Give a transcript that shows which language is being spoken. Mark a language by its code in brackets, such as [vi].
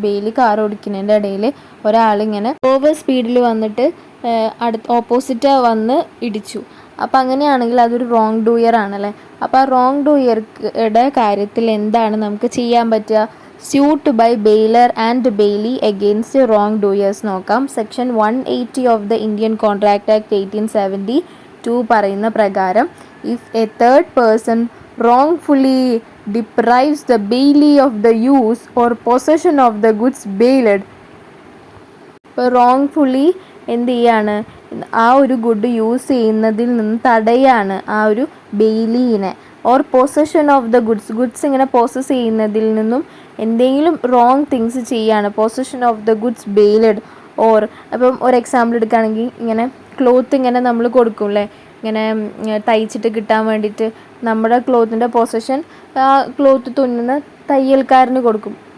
[ml] Bailey car ഓടിക്കുന്നതിൻ്റെ ഇടയിൽ ഒരാളിങ്ങനെ over സ്പീഡിൽ വന്നിട്ട് ഓപ്പോസിറ്റ് വന്ന് ഇടിച്ചു. അപ്പോൾ അങ്ങനെയാണെങ്കിൽ അതൊരു റോങ് ഡൂയർ ആണല്ലേ. അപ്പോൾ ആ റോങ് ഡൂയറുടെ കാര്യത്തിൽ എന്താണ് നമുക്ക് ചെയ്യാൻ പറ്റുക? [en] Suit by bailor and bailee against wrongdoers നോക്കാം. Section 180 of the Indian contract act 1872 [ml] പറയുന്ന പ്രകാരം [en] If a third person wrongfully deprives the bailee of the use or possession of the goods bailed. [ml] ഇപ്പോൾ wrongfully എന്ത് ചെയ്യാണ്? ആ ഒരു good use ചെയ്യുന്നതിൽ നിന്ന് തടയാണ് ആ ഒരു ബെയിലീനെ. [en] or possession of the goods [ml] ഇങ്ങനെ പോസസ് ചെയ്യുന്നതിൽ നിന്നും എന്തെങ്കിലും റോങ് തിങ്സ് ചെയ്യാണ്. [en] Possession of the goods bailed. [ml] Or അപ്പം ഒരു എക്സാമ്പിൾ എടുക്കുകയാണെങ്കിൽ ഇങ്ങനെ ക്ലോത്ത് ഇങ്ങനെ നമ്മൾ കൊടുക്കും അല്ലേ, ഇങ്ങനെ തയ്ച്ചിട്ട് കിട്ടാൻ വേണ്ടിയിട്ട് നമ്മുടെ ക്ലോത്തിൻ്റെ പൊസഷൻ ആ ക്ലോത്ത് തുന്നുന്ന തയ്യൽക്കാരന് കൊടുക്കും.